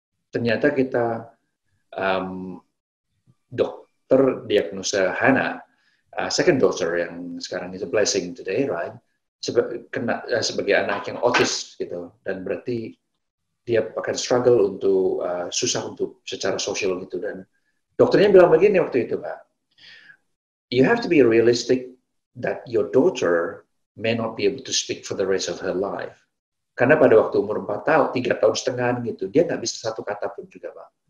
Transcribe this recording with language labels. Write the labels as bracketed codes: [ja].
[id] Ternyata kita dokter diagnosa [en] Hannah, second daughter [id] yang sekarang [en] is a blessing today, right? [id] Sebagai anak yang autis gitu, dan berarti dia akan struggle untuk susah untuk secara sosial gitu. Dan dokternya bilang begini waktu itu, Pak, [en] you have to be realistic that your daughter may not be able to speak for the rest of her life. [id] Karena pada waktu umur 4 tahun, 3 tahun setengah gitu, dia nggak bisa satu kata pun juga, Pak.